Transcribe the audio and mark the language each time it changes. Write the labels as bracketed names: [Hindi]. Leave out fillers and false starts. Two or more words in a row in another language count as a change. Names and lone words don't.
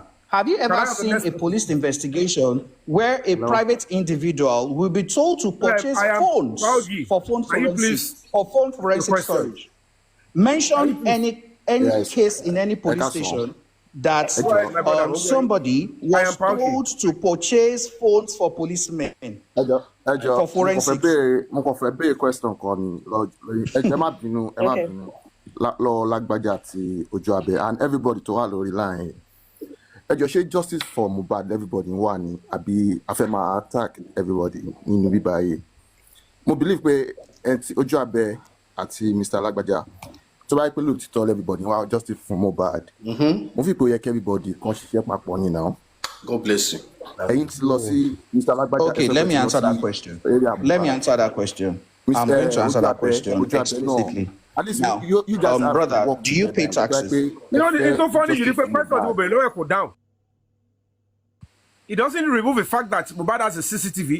[English] Have you ever seen a police investigation where a private individual will be told to purchase phones for phone forensic storage? Mention any case in any police station that somebody was told to purchase phones for policemen for forensic. [Yoruba] Mo kàn fẹ́ béèrè question kan ni ẹ má bínú lọ Lágbájá àti Ojú-Abẹ [English] and everybody [Yoruba] tó wà lórí line. Ẹ jọ̀ọ́ ṣé [English] justice for Mohbad everybody [Yoruba] wà ní àbí a fẹ́ máa [English] attack everybody [Yoruba] nínú bíbá yìí. Mo believe pé Ojú-Abẹ àti Mr. Lágbájá tó bá yẹ pé lóòtítọ́ everybody wà [English] justice for Mohbad. [Yoruba] Mo fi pé ó yẹ kí everybody kan ṣiṣẹ́ papọ̀ ní now. [English] God bless you. [Yoruba] Ẹ̀yin ti lọ sí Mr. Lágbájá. [English] Okay, let me answer that question. Let me answer that question. I'm going to answer that question explicitly. At least now, you guys brother, do you pay taxes? You know, it's so funny. You refer person to lower go down. It doesn't remove the fact that Mohbad has a CCTV.